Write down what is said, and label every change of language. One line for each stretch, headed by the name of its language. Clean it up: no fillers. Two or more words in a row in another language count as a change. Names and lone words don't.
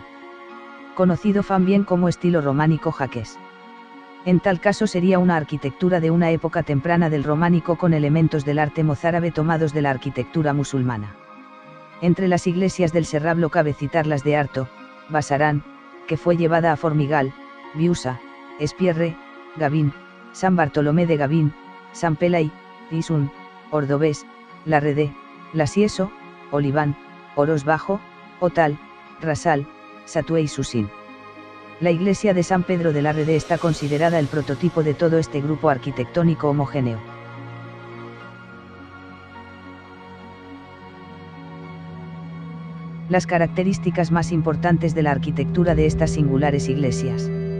Spanish: Conocido también como estilo románico jaqués. En tal caso sería una arquitectura de una época temprana del románico con elementos del arte mozárabe tomados de la arquitectura musulmana. Entre las iglesias del Serrablo cabe citar las de Arto, Basarán, que fue llevada a Formigal, Biusa, Espierre, Gavín, San Bartolomé de Gavín, San Pelay, Isun, Ordovés, Larrede, Lasieso, Oliván, Orós Bajo, Otal, Rasal, Satué y Susín. La iglesia de San Pedro de Larrede está considerada el prototipo de todo este grupo arquitectónico homogéneo. Las características más importantes de la arquitectura de estas singulares iglesias.